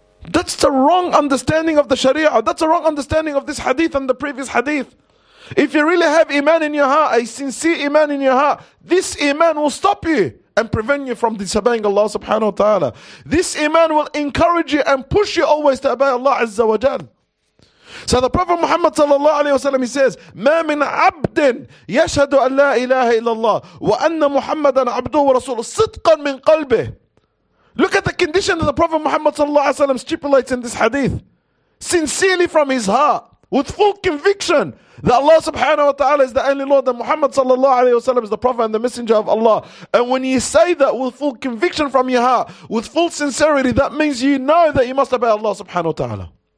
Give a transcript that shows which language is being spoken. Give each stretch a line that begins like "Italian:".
English: That's the wrong understanding of the Sharia. That's the wrong understanding of this hadith and the previous hadith. If you really have iman in your heart, a sincere iman in your heart, this iman will stop you and prevent you from disobeying Allah subhanahu wa ta'ala. This iman will encourage you and push you always to obey Allah azza wa jal. So the Prophet Muhammad sallallahu alayhi wa sallam, he says,
Arabic: ما من عبد يشهد أن لا إله إلا الله وأن محمدا عبده ورسوله صدقا من قلبه.
English: Look at the condition that the Prophet Muhammad sallallahu alayhi wa sallam stipulates in this hadith. Sincerely from his heart, with full conviction that Allah subhanahu wa ta'ala is the only Lord, that Muhammad sallallahu alayhi wa sallam is the Prophet and the Messenger of Allah. And when you say that with full conviction from your heart, with full sincerity, that means you know that you must obey Allah subhanahu wa ta'ala.